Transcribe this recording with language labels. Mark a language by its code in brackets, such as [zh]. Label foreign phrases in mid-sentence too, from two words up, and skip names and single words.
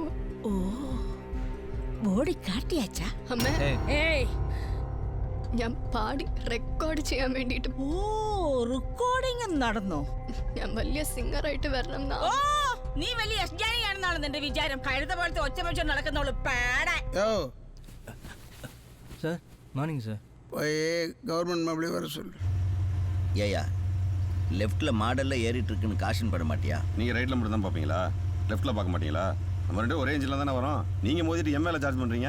[ml] ഓ, ബോഡി കാട്ടിയാച്ചാ? അമ്മേ, ഏയ്, ഞാൻ പാടി റെക്കോർഡ് ചെയ്യാൻ വേണ്ടിട്ട്. ഓ, റെക്കോർഡിംഗ് നടന്നോ? ഞാൻ വലിയ സിംഗറായിട്ട് വരണം. ഓ, നീ വലിയ എസ്ജാനിയാണെന്നാണ് നിന്റെ വിചാരം. കഴുത പോലത്തെ ഒച്ച വെച്ച് നടക്കുന്നവള് പാടാ. [ta] சார் மார்னிங் சார். போய் கவர்மெண்ட் மறுபடியும் வர சொல்லு. ஏயா லெஃப்ட்டில் மாடலில் ஏறிட்டு இருக்குன்னு காஷன் பண்ண மாட்டியா? நீங்கள் ரைட்டில் மட்டும் தான் பார்ப்பீங்களா? லெஃப்ட்டில் பார்க்க மாட்டீங்களா? நம்ம ரெண்டும் ஒரே இன்ஜில் தானே வரோம். நீங்கள் மோதிட்டு எம்எல்ஏ சார்ஜ் பண்ணுறீங்க.